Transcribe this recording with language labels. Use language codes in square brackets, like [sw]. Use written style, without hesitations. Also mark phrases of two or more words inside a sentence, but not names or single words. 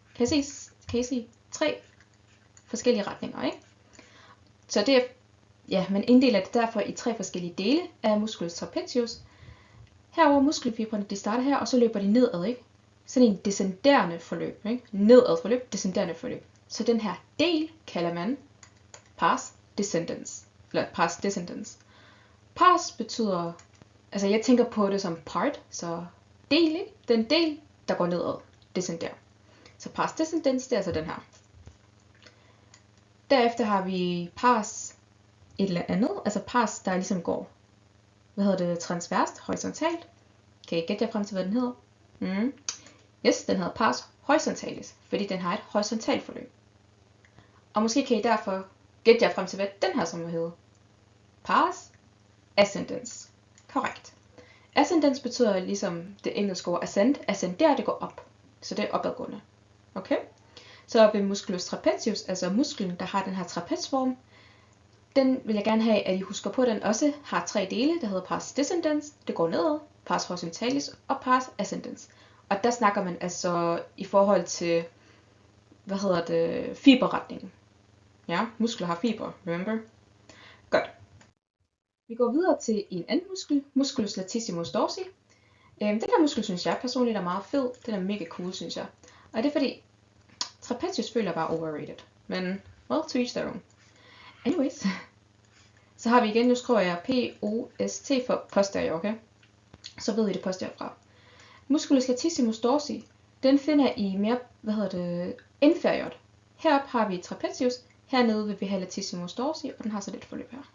[da] Kan I se 3 forskellige retninger, ikke? Så det er, man inddeler det derfor i 3 forskellige dele af [la] musculus trapezius. [da] Herover muskelfibrene, de starter her, og så løber de nedad, ikke? Sådan en descenderende forløb, ikke? Nedad forløb, descenderende forløb. Så den her del kalder man [la] pars descendens. [da] Eller [la] pars descendens. [da] Pars betyder, altså jeg tænker på det som part, så del, ikke? Den del, der går nedad, descender. Så [la] pars descendens, [da] det er altså den her. Derefter har vi pars et eller andet, altså pars, der ligesom går, transverst, horisontalt. Kan I gætte jer frem til, hvad den hedder? Yes, den hedder [la] pars horizontalis, [da] fordi den har et horisontalt forløb. Og måske kan I derfor gætte jer frem til, hvad den her som hedder. [la] Pars ascendens. Korrekt. [da] Ascendens betyder ligesom det engelske ord ascend. Ascendere, det går op. Så det er opadgående. Okay? Så ved [la] musculus trapezius, [da] altså musklen, der har den her trapezform, den vil jeg gerne have, at I husker på, at den også har 3 dele, der hedder [la] pars descendens, [da] det går nedad, [la] pars horizontalis og pars ascendens. [da] Og der snakker man altså i forhold til, fiberretningen. Ja, muskler har fiber, remember? Godt. Vi går videre til en anden muskel, [la] musculus latissimus dorsi. [da] Den her muskel, synes jeg personligt er meget fed. Den er mega cool, synes jeg. Og det er fordi, trapezius føler bare overrated. Men, [en] well, to each their own. Anyways. [da] Så har vi igen, nu skriver jeg P-O-S-T for posterior, okay? Så ved I det posterior fra. [la] Musculus latissimus dorsi, [da] den finder I mere, inferiort. Heroppe har vi trapezius, hernede vil vi have [la] latissimus dorsi, [da] og den har så lidt forløb her.